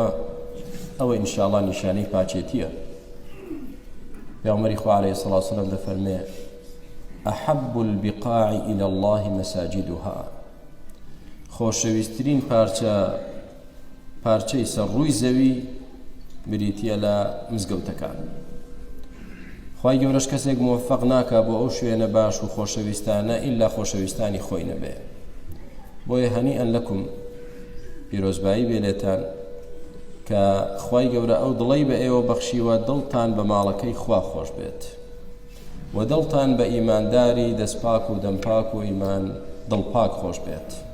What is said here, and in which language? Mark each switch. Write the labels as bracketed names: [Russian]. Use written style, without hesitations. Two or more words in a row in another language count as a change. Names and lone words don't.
[Central Kurdish] ئەوە ئینشاءڵڵا نیشانەی پاچێتیە. پێغەمبەری خوا [Arabic] عەلەیهی سەڵاتو وەسەلام [Central Kurdish] دەفەرمێ [Arabic] ئەحەبُ البقاع إلى الله مساجدها. [Central Kurdish] خۆشەویستترین پارچەی سەرڕووی زەوی بریتیە لە مزگەوتەکان. خوای گەورەش کەسێک موفەق ناکا بۆ ئەو شوێنە باش و خۆشەویستانە ئیلا خۆشەویستانی خۆی نەبێ. بۆیە [Arabic] هەنیئەن لەکم [Central Kurdish] پیرۆزبایی بێ لێتان کە خوای گەورە ئەو دڵەی بە ئێوە بەخشیوە دڵتان بە ماڵەکەی خوا خۆش بێت و دڵتان بە ئیمانداری دەستپاک و دەمپاک و ئیمان دڵپاک خۆش بێت.